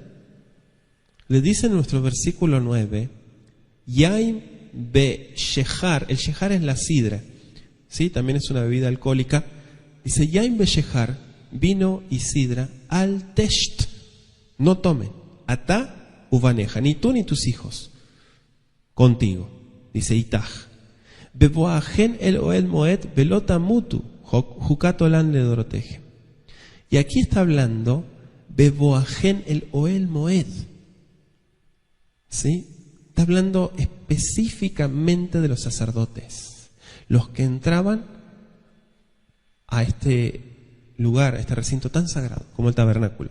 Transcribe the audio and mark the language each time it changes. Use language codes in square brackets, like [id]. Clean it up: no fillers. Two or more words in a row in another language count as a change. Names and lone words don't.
[es] Le dice en nuestro versículo 9, [he] יין ושכר, [es] el shehar es la sidra, ¿sí? También es una bebida alcohólica. Dice, [he] יין ושכר, [es] vino y sidra, [he] אל תשת, [es] no tomen, [he] אתה ובניך, [es] ni tú ni tus hijos, contigo. Dice, [he] אתך בבאכם אל אהל מועד ולא תמתו חקת עולם לדרתיכם. [es] Y aquí está hablando, [he] בבאכם אל אהל מועד, [es] ¿sí? Está hablando específicamente de los sacerdotes, los que entraban a este lugar, a este recinto tan sagrado como el tabernáculo.